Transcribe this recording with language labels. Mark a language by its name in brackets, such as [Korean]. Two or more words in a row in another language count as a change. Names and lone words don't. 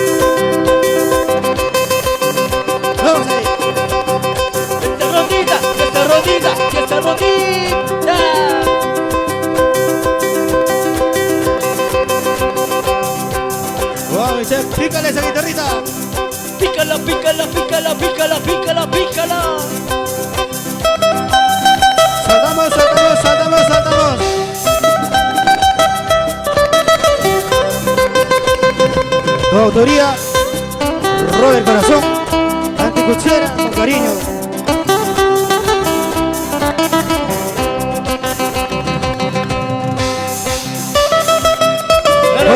[Spanish] Vamos ahí. Esta rondita, esta rondita, esta rondita. Vamos, Michelle, pícale esa guitarrita. Pícala, pícala, pícala, pícala, pícala, pícala. Saltamos, saltamos, saltamos, saltamos. Tu autoría, Robert Corazón, Anticuchera, con cariño. Claro